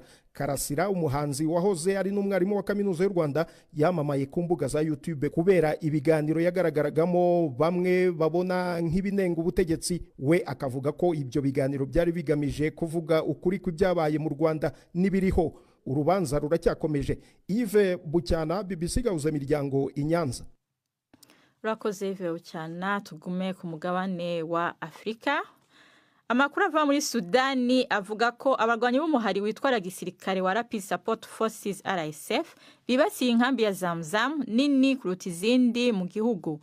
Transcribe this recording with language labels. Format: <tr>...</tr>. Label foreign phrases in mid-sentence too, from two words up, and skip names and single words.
<rw>Karasira umuhanzi wahoze ari n'umwarimu wa kaminuza y'u Rwanda yamamaye ku mbuga za YouTube kubera ibiganiro yagaragaragamo bamwe babona nk'ibinenga ubutegetsi. We akavuga ko ibyo biganiro byari bigamije kuvuga ukuri kw'ibyabaye mu Rwanda n'ibiriho. Urubanza ruracyakomeje. Yves Bucana, BBC Gahuza miryango Inyanza. Urakoze Yves Bucana. Tugume ku mugabane wa Afrika. Amakuru ava muri Sudani avuga ko abarwanyi b'umuhari witwara gisirikare wa Rapid Support Forces RSF bibasiye inkambi ya Zamzam nini kuruta izindi mu gihugu.</rw>